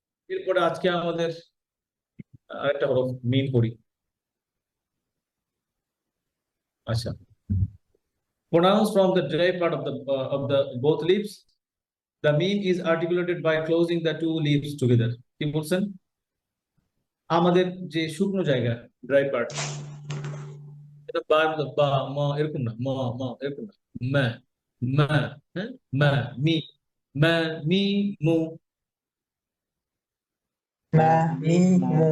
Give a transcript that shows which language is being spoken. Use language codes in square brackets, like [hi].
[bn] এরপরে আজকে আমাদের আরেকটা হরফ মিম পড়ি। [en] আচ্ছা, pronounced from the dry part of the both lips, the meme is articulated by closing the two lips together. [bn] কি বলছেন? আমাদের যে শুকনো জায়গা, ড্রাই পার্ট, এটা বা বা মা এরকম না, মা মা এরকম না, মা মা, হ্যাঁ, মা মি, মা মি মু, [ar] ما ميم